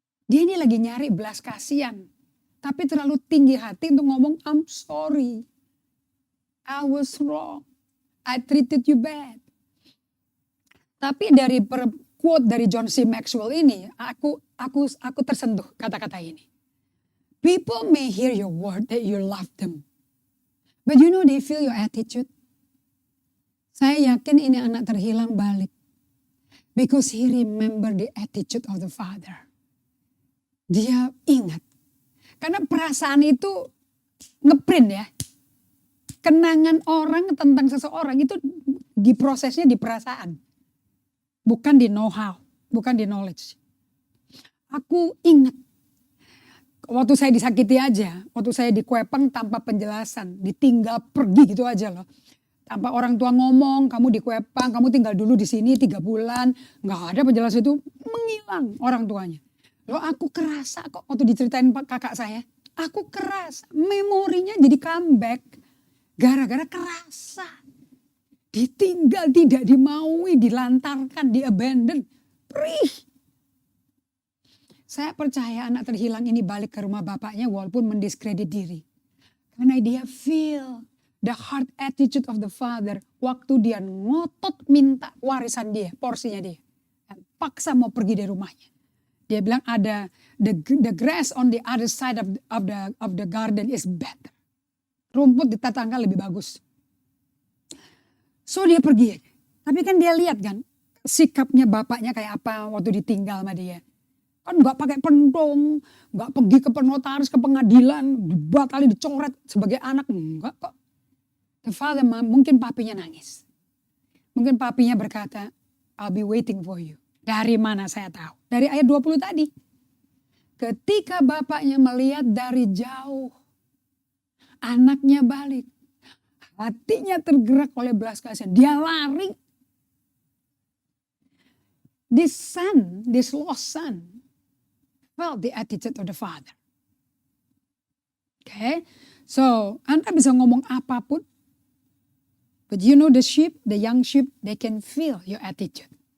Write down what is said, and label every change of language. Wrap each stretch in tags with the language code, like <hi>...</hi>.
<id>Dia ini lagi nyari belas kasihan. Tapi terlalu tinggi hati untuk ngomong,</id> <en>I'm sorry. I was wrong. I treated you bad.</en> <id>Tapi dari quote dari John C. Maxwell ini, aku tersentuh kata-kata ini.</id> <en>People may hear your word that you love them. But you know they feel your attitude.</en> <id>Saya yakin ini anak terhilang balik.</id> <en>Because he remember the attitude of the father.</en> <id>Dia ingat. Karena perasaan itu ngeprint ya. Kenangan orang tentang seseorang itu diprosesnya di perasaan. Bukan di know-how, bukan di knowledge. Aku ingat. Waktu saya disakiti aja, waktu saya dikuepang tanpa penjelasan. Ditinggal pergi gitu aja loh. Tanpa orang tua ngomong, kamu dikuepang, kamu tinggal dulu di sini 3 bulan. Gak ada penjelasan itu, menghilang orang tuanya. Loh aku kerasa kok waktu diceritain kakak saya. Aku kerasa, memorinya jadi comeback. Gara-gara kerasa. Ditinggal, tidak dimaui, dilantarkan, diabandon. Perih. Saya percaya anak terhilang ini balik ke rumah bapaknya walaupun mendiskredit diri. Karena dia</id> <en>feel the heart attitude of the father.</en> <id>Waktu dia ngotot minta warisan dia, porsinya dia. Dan paksa mau pergi dari rumahnya. Dia bilang ada</id> <en>the grass on the other side of the garden is better.</en> <id>Rumput di tetangga lebih bagus. So dia pergi. Tapi kan dia lihat kan sikapnya bapaknya kayak apa waktu ditinggal sama dia. Kan gak pakai pentong, gak pergi ke penotaris, ke pengadilan, dibatali, dicoret sebagai anak. Enggak kok. The father mungkin papinya nangis. Mungkin papinya berkata,</id> <en>I'll be waiting for you.</en> <id>Dari mana saya tahu? Dari ayat 20 tadi. Ketika bapaknya melihat dari jauh. Anaknya balik. Hatinya tergerak oleh belas kasihan. Dia lari.</id> <en>this lost son, felt the attitude of the father. Okay, so</en> <id>Anda bisa ngomong apapun,</id> <en>but you know the sheep, the young sheep, they can feel your attitude.</en>